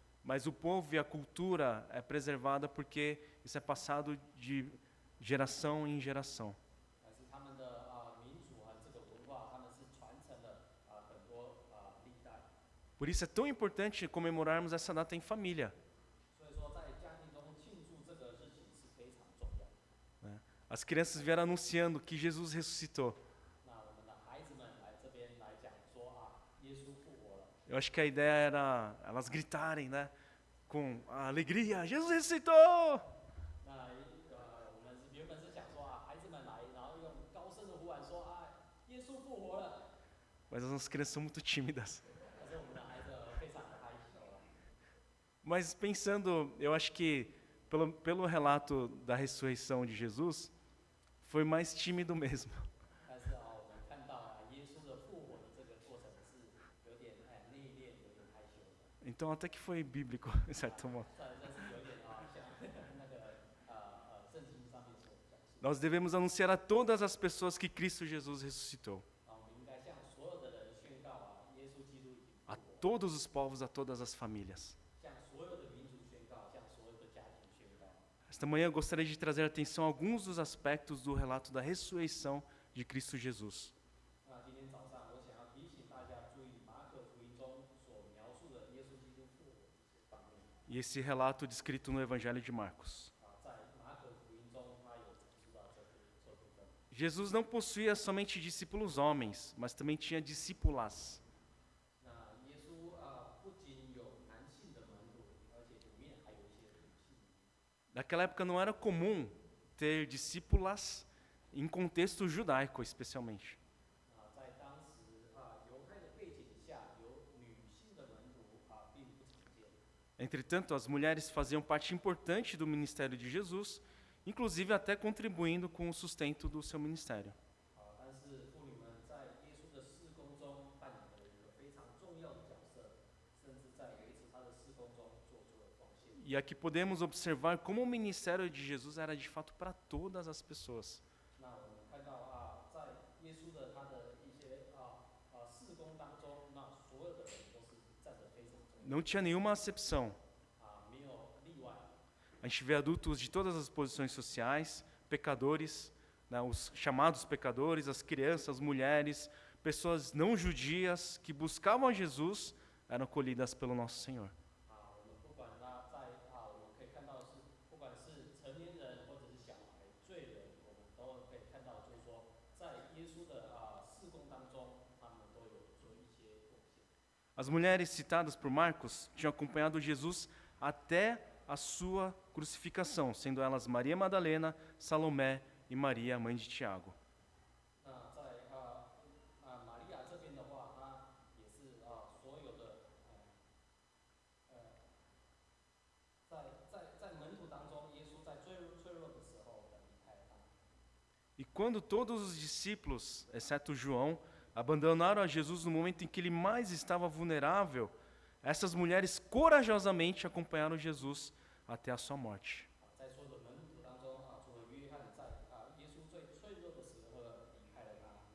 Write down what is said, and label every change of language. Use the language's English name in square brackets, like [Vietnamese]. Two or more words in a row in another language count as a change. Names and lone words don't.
[Portuguese] mas o povo e a cultura é preservada porque isso é passado de geração em geração. [Chinese] 但是他们的民族和这个文化，他们是传承了很多历代。 [Portuguese] Por isso é tão importante comemorarmos essa data em família. [Chinese] 所以说，在家庭中庆祝这个日情是非常重要的。 [Portuguese] Né? As crianças vieram anunciando que Jesus ressuscitou. [Chinese] 那我们的孩子们来这边来讲说耶稣复活了。 [Portuguese] Eu acho que a ideia era elas gritarem, né? Com a alegria, Jesus ressuscitou! [Chinese] 那我们原本是想说孩子们来，然后用高声的呼喊说耶稣复活了。 [Portuguese] Mas as nossas crianças são muito tímidas. [Chinese] 但是我们的孩子非常的害羞。 [Portuguese] Mas pensando, eu acho que pelo relato da ressurreição de Jesus, foi mais tímido mesmo. [Chinese] 但是我们看到耶稣的复活的这个过程是有点内敛，有点害羞的。 [Portuguese] Então até que foi bíblico, de certo modo. [Chinese] 这是有点像那个圣经上面所讲述。 [Portuguese] Nós devemos anunciar a todas as pessoas que Cristo Jesus ressuscitou. [Chinese] 我们应该向所有的人宣告耶稣基督已经复 [Portuguese] A [Chinese] 活。 [Portuguese] todos os povos, a todas as famílias. [Chinese] 向所有的民族宣告，向所有的家庭宣告。 [Portuguese] Esta manhã eu gostaria de trazer atenção a alguns dos aspectos do relato da ressurreição de Cristo Jesus. [Chinese] 那今天早上，我想要提醒大家注意马可福音中所描述的耶稣基督复活这些方面。 [Portuguese] E esse relato descrito no Evangelho de Marcos. [Chinese] 在马可福音中，他有阐述到这部分。 [Portuguese] Jesus não possuía somente discípulos homens, mas também tinha discípulas. [Chinese] 那耶稣不仅有男性的门徒，而且里面还有一些女性。 [Portuguese] Naquela época não era comum ter discípulas em contexto judaico, especialmente. [Chinese] 在当时犹太的背景下，有女性的门徒并不常见。 [Portuguese] Entretanto, as mulheres faziam parte importante do ministério de Jesus, inclusive até contribuindo com o sustento do seu ministério. [Chinese] 但是妇女们在耶稣的事工中扮演了一个非常重要的角色，甚至在维持他的事工中做出了奉献。 [Portuguese] E aqui podemos observar como o ministério de Jesus era de fato para todas as pessoas. [Chinese] 那我们看到在耶稣的他的一些事工当中，那所有的人都是站得非常重要。 [Portuguese] Não tinha nenhuma acepção. [Chinese] 没有例外。 [Portuguese] A gente vê adultos de todas as posições sociais, pecadores, né, os chamados pecadores, as crianças, as mulheres, pessoas não judias que buscavam a Jesus, eram acolhidas pelo nosso Senhor. [Chinese] 我们不管他在我们可以看到的是，不管是成年人或者是小孩、罪人，我们都可以看到，就是说，在耶稣的事工当中，他们都有做一些贡献。 [Portuguese] As mulheres citadas por Marcos tinham acompanhado Jesus até a sua crucificação, sendo elas Maria Madalena, Salomé e Maria, mãe de Tiago. [Chinese] 那在玛利亚这边的话，她也是所有的在门徒当中，耶稣在最弱的时候离开了他。 [Portuguese] E quando todos os discípulos, exceto João, abandonaram a Jesus no momento em que ele mais estava vulnerável, essas mulheres corajosamente acompanharam Jesus até a sua morte. [Chinese] 在所有的门徒当中除了约翰，在耶稣最脆弱的时候离开了他。